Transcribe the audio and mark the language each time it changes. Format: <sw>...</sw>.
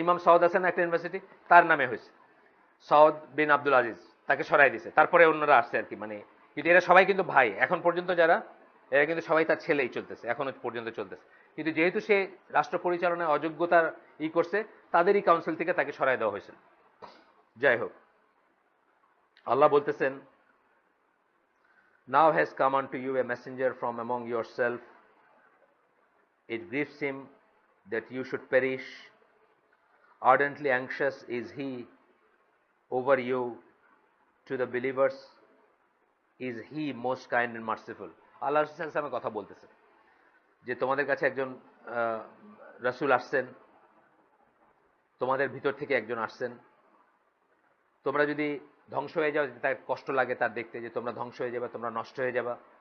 <bn>ইমাম সৌদ আছে না একটা ইউনিভার্সিটি, তার নামে হয়েছে সৌদ বিন আব্দুল আজিজ, তাকে সরাই দিছে, তারপরে অন্যরা আসছে আর কি। মানে কিন্তু এরা সবাই কিন্তু ভাই এখন পর্যন্ত, যারা এরা কিন্তু সবাই তার ছেলেই চলতেছে, এখনো পর্যন্ত চলতেছে। কিন্তু যেহেতু সে রাষ্ট্র পরিচালনায় অযোগ্যতার করছে, তাদেরই কাউন্সিল থেকে তাকে সরাই দেওয়া হয়েছে। যাই হোক, আল্লাহ বলতেছেন,</bn> <en>now has come unto you a messenger from among yourself, it grieves him that you should perish, ardently anxious is he over you, to the believers is he most kind and merciful.</en> <bn>আল্লাহ রাসূলের কথা বলতেছে যে তোমাদের কাছে একজন রাসূল আসছেন, তোমাদের ভিতর থেকে একজন আসছেন, তোমরা যদি ধ্বংস হয়ে যাও, তার কষ্ট লাগে তার দেখতে, যে তোমরা ধ্বংস হয়ে যাবে, তোমরা নষ্ট হয়ে যাবা।</bn>